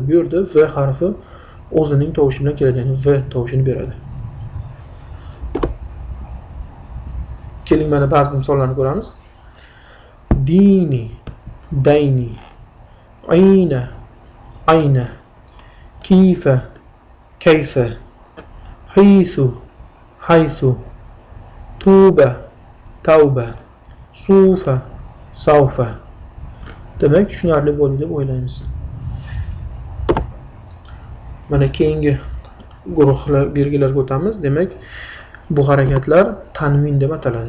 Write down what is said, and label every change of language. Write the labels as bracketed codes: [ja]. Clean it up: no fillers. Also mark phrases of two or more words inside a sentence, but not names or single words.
[uz] Bu yerda v harfi o'zining tovushi bilan keladi, ya'ni v tovushini beradi. Keling mana ba'zi misollarni ko'ramiz. [ar] ديني، ديني، أين، أين, كيفا، كيف، حيث، حيث، طوبى, توبة، سوفا، سوف. [uz] Demak, tushunarli bo'ldi deb o'ylaymiz. Mana keyingi guruhlar belgilarga o'tamiz. Demak, bu harakatlar tanvin deb ataladi.